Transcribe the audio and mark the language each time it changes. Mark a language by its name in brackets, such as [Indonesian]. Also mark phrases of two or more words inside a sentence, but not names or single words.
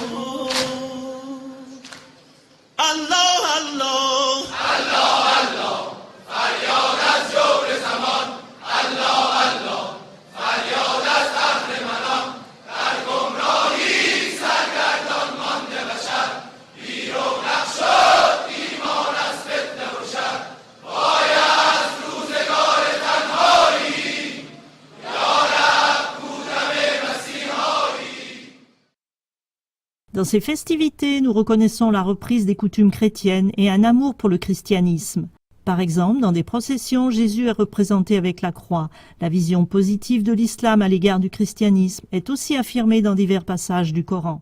[Persian] الله الله الله الله فریاد از جور زمان الله الله فریاد از اهل منام در گمراهی سرگردان مانده بشر بیرونق شد ایمان از فتنه و شر باید از روزگار تنهایی یارب بودم مسیحایی. [French] Dans ces festivités, nous reconnaissons la reprise des coutumes chrétiennes et un amour pour le christianisme. Par exemple, dans des processions, Jésus est représenté avec la croix. La vision positive de l'islam à l'égard du christianisme est aussi affirmée dans divers passages du Coran.